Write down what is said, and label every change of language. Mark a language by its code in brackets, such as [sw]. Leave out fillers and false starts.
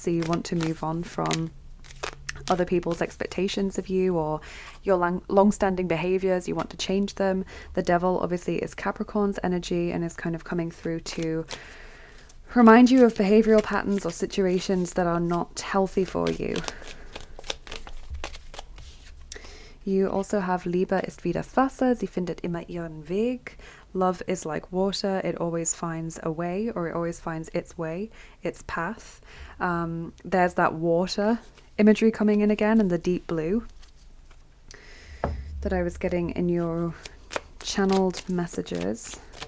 [en] So you want to move on from other people's expectations of you, or your long-standing behaviors. You want to change them. The devil obviously is Capricorn's energy and is kind of coming through to remind you of behavioral patterns or situations that are not healthy for you. You also have [de] Liebe ist wie das Wasser, sie findet immer ihren Weg. [en] Love is like water, it always finds a way, or it always finds its way, its path. There's that water imagery coming in again, and the deep blue that I was getting in your channeled messages.